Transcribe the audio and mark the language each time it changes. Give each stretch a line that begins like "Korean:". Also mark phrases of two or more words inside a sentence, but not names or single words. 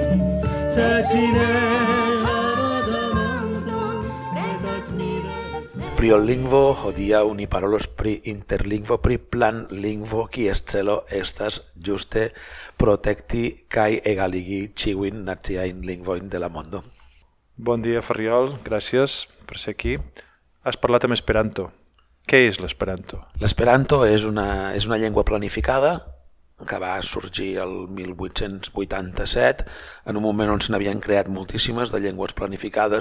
Esperanto: Priolingvo hodiaŭ ni parolos pri interlingvo, pri planlingvo, kies celo estas ĝuste protekti kaj egaligi ĉiujn naciajn lingvojn de la mondo.
Catalan: Bon dia, Ferriol, gràcies per ser aquí. Has parlat amb Esperanto. Què és l'Esperanto? L'Esperanto és una llengua planificada que va sorgir el 1887, en un moment on se n'havien creat moltíssimes de llengües planificades.